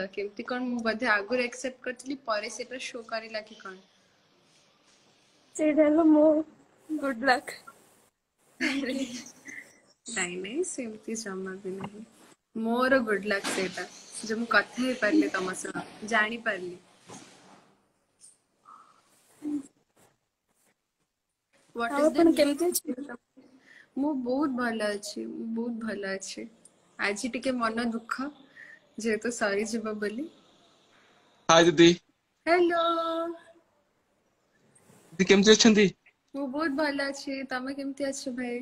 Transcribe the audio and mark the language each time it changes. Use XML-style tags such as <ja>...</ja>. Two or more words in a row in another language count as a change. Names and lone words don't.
<or>କେମିତି କଣ, ମୁଁ ବୋଧେ ଆଗରୁ ଆକ୍ସେପ୍ଟ କରିଥିଲି, ପରେ ସେଟା ଶୋ କରିଲା କି କଣ? ସେଇଟା ହେଲା ମୋ</or> <en>good luck. thank you.</en> <or>ନାଇଁ ସେମିତି ଜମା ବି ନାହିଁ। ମୋର</or> <en>good luck</en> <or>ସେଇଟା, ଯେ ମୁଁ କଥା ହେଇପାରିଲି ତମ ସହ, ଜାଣିପାରିଲି।</or> <en>What</en> <or>ଆଉ</or> <en>is the</en> <or>ଆପଣ</or> <en>name</en> <or>କେମିତି ଅଛନ୍ତି? of ମୁଁ ବହୁତ ଭଲ ଅଛି। ଆଜି ଟିକେ ମନ ଦୁଃଖ, ଯେହେତୁ ସରିଯିବ ବୋଲି। ହାय ଦିଦି। ହ୍ୟାଲୋ, ଦିଦି କେମିତି ଅଛନ୍ତି? ମୁଁ ବହୁତ ଭଲ ଅଛି। ତମେ କେମିତି ଅଛ ଭାଇ?</or>